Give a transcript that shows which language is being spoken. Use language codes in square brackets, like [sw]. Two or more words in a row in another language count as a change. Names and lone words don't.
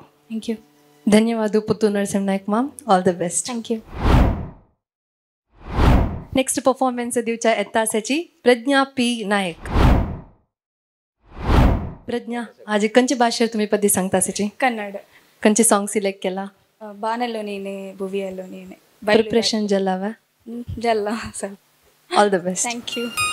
[kok] थँक्यू धन्यवाद पुत्तूर नरसिंह नायक माम [en] all the best [kok] थँक्यू [en] next performance [kok] दिवच्या येता आसाची प्रज्ञा पी नायक प्रज्ञा आज खंयचे भाशेर तुमी पदी सांगता आसाची ಕನ್ನಡ खंयचे [en] song select [kok] केला [kn] ಬಾನಲ್ಲೋ ನೀನೆ ಭುವಿಯಲ್ಲೋ ನೀನೆ [kok] प्रिपरेशन जल्लाವ ಜಲ್ಲ ಸರ್ [en] all the best thank you